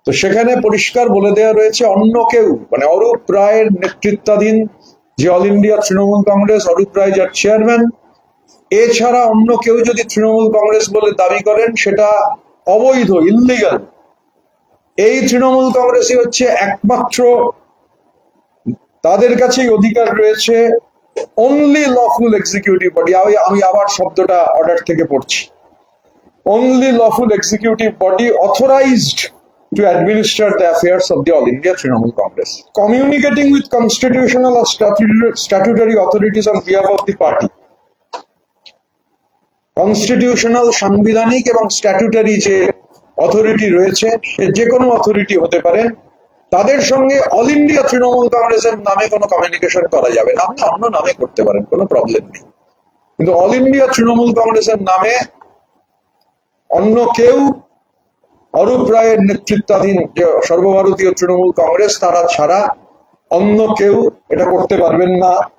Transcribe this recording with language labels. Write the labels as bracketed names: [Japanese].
[Bangla] তো সেখানে পরিষ্কার বলে দেওয়া রয়েছে অন্য কেউ, মানে অরূপ রায়ের নেতৃত্বাধীন যে অল ইন্ডিয়া তৃণমূল কংগ্রেস, অরূপ রায় যার চেয়ারম্যান, এছাড়া অন্য কেউ যদি তৃণমূল কংগ্রেস বলে দাবি করেন সেটা অবৈধ, ইল্লিগাল। এই তৃণমূল কংগ্রেসই হচ্ছে একমাত্র, তাদের কাছেই অধিকার রয়েছে [English] Only lawful executive body. [Bangla] আমি আবার শব্দটা অর্ডার থেকে পড়ছি, [English] only lawful executive body authorized to administer the affairs of the All India Trinamool Congress, communicating with constitutional or statutory authorities on behalf of the party. [Bangla] Constitutional, সাংবিধানিক এবং statutory যে authority রয়েছে, সে যে কোনো অথরিটি হতে পারে, তাদের সঙ্গে অল ইন্ডিয়া তৃণমূল কংগ্রেসের নামে কোনো কমিউনিকেশন করা যাবে না। আপনি অন্য নামে করতে পারেন, কোনো প্রবলেম নেই, কিন্তু অল ইন্ডিয়া তৃণমূল কংগ্রেসের নামে অন্য কেউ, অরূপ রায়ের নেতৃত্বাধীন যে সর্বভারতীয় তৃণমূল কংগ্রেস, তারা ছাড়া অন্য কেউ এটা করতে পারবেন না।